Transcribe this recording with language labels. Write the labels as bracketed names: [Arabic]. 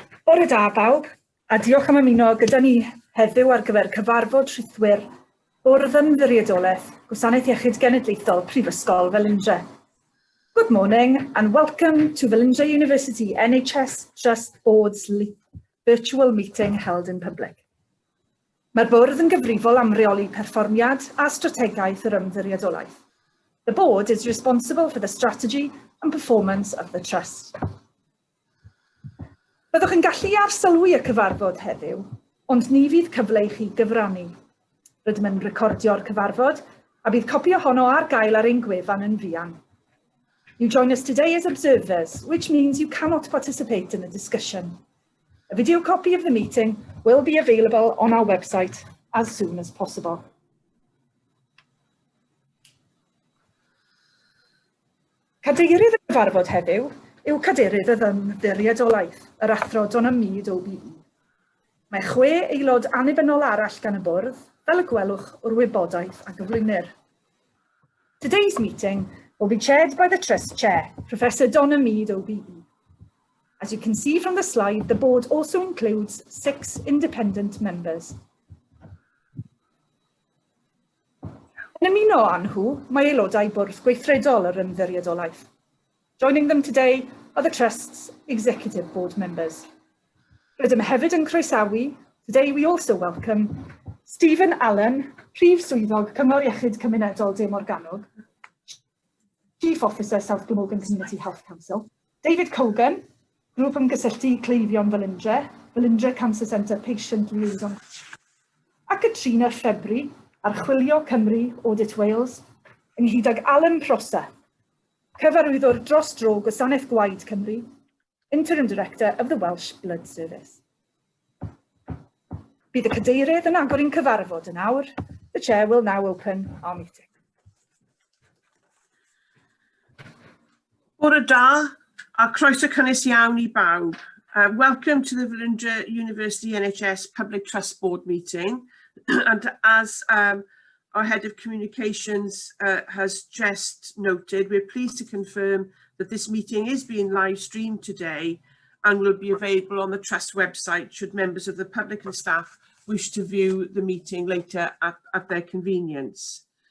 [Welsh] Bore da bawb, a diolch am ymuno gyda ni heddiw ar gyfer cyfarfod rhythwyr Bwrdd Ymddiriedolaeth Gwasanaeth Iechyd Genedlaethol Prifysgol Velindre. [English] Good morning and welcome to Velindre University NHS Trust Board's virtual meeting held in public. [Welsh] Mae'r bwrdd yn gyfrifol am reoli perfformiad a strategaeth yr ymddiriedolaeth. [English] The board is responsible for the strategy and performance of the trust. [Welsh] Byddwch yn gallu arsylwi y cyfarfod heddiw, ond ni fydd cyfle i chi gyfrannu. Rydym yn recordio'r cyfarfod, a bydd copi ohono ar gael ar ein gwefan yn fuan. [English] You join us today as observers, which means you cannot participate in the discussion. A video copy of the meeting will be available on our website as soon as possible. [Welsh] Cadeirydd y cyfarfod heddiw yw cadeirydd y ymddiriedolaeth, yr athro Donamid OBE. Mae 6 aelod annibynnol arall gan y bwrdd, fel y gwelwch o'r wybodaeth a gyflwynir. [English] Today's meeting will be chaired by the Trust Chair, Professor Donamid OBE. As you can see from the slide, the board also includes 6 independent members. [Welsh] Yn ymuno â nhw, mae aelodau bwrdd gweithredol yr ymddiriedolaeth. [English] Joining them today are the Trust's executive board members. [Welsh] Rydym hefyd yn croesawu, [English] today we also welcome [Welsh] Stephen Allen, Prif Swyddog Cyngor Iechyd Cymunedol De Morgannwg, [English] Chief Officer South Glamorgan Community Health Council, David Cogan, [Welsh] Grŵp Ymgysylltu Cleifion Velindre, [English] Velindre Cancer Centre Patient Liaison, [Welsh] a [English] Katrina Ffebri, [Welsh] Archwilio Cymru [English] Audit Wales, [Welsh] ynghyd ag [English] Alan Prosser, [Welsh] Cyfarwyddwr dros dro Gwasanaeth Gwaed Cymru, [English] Interim Director of the Welsh Blood Service. [Welsh] Bydd y cadeirydd yn agor i'n cyfarfod yn awr. [English] The Chair will now open our meeting. [Welsh] Bore da, a croeso cynnes iawn I bawb. [English] Welcome to the Velindre University NHS Public Trust Board meeting. And as our Head of Communications has just noted, we're pleased to confirm that this meeting is being live streamed today and will be available on the Trust website should members of the public and staff wish to view the meeting later at their convenience.